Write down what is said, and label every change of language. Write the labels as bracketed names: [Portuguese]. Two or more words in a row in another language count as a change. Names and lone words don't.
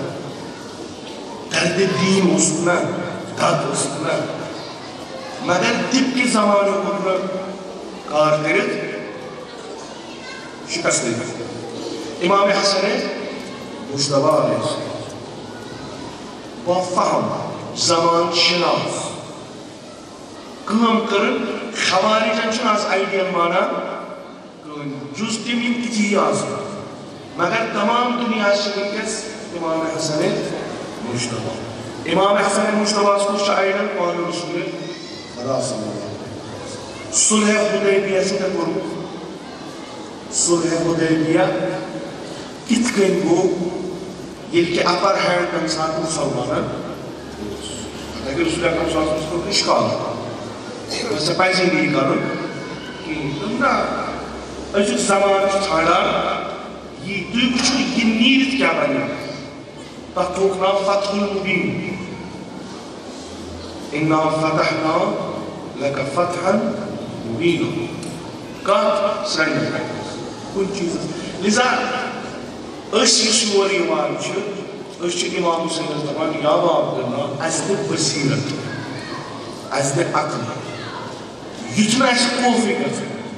[Kashmiri] دردِ دیٖن اوسُکھ نا دَد ٲسٕکھ نا مگر تِم کہِ زمانہٕ کوٚر نہٕ کار کٔرِتھ شِکست دِتھ امام حسن مجتبیٰ [Arabic] علیہ السلام [Kashmiri] با فہم زمان شناس کٲم کٔرٕن خوارجن چھُنہٕ آز آیڈیل مانان کٕہٕنۍ جُز تِم یِم تِتھی آسان مگر تمام دُنیاہس چھِ وٕنکٮ۪س امام حسن مجتبیٰ امام حسن مجتبیٰس کُس چھُ آیڈل پانہٕ رسول خدا [Arabic] صلی اللہ علیہ وسلم [Kashmiri] صلح حدیبیہ سۭتۍ کوٚرُکھ صلح حدیبیہ کِتھ کٔنۍ گوٚو ییٚلہِ کہِ [English] upper hand [Kashmiri] تمہِ ساتہٕ مُسلمانن اوس اگر رسول اکرم [Arabic] صلی اللہ علیہ وسلمس [Kashmiri] کوٚر اِشکال ژےٚ پزی نہٕ یہِ کَرُن کِہیٖنۍ دوٚپ نہ أزیُک زمانہٕ چھُ ژھانڈان یی تُہۍ وٕچھِو یہِ نیٖرِتھ کیٛاہ بنہِ تتھ تھوٚوُکھ ناو فتح المبیٖن [Arabic] اِنا فتحنا لَكَ فَتْحًا مُبیٖنًا [Kashmiri] کَتھ سرٛنٛڈِ کُنہِ چیٖزس لِذا أسۍ یُس یور یِوان چھِ أسۍ چھِ امام حُسینس دپان یا عبداللہ اَسہِ دِ بصیرت اَسہِ دِ عقل یُتھ نہٕ اَسہِ خوفٕے گژھِ